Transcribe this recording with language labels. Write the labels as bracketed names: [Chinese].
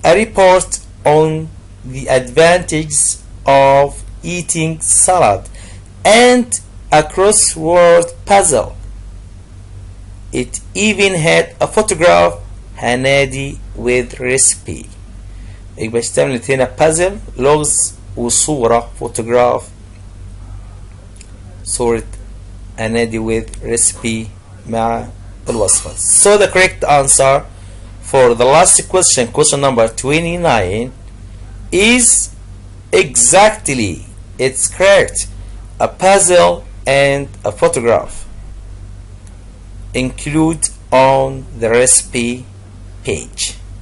[English] A report on the advantages of eating salad and a crossword puzzle. It even had a photograph Hanadi with recipe. [Arabic] يبقى اشتملت هنا puzzle لغز وصورة photograph صورة [English] Hanadi with recipe [Arabic] مع الوصفة. [English] So the correct answer for the last question, question number 29, is exactly, it's correct, a puzzle and a photograph include on the recipe page.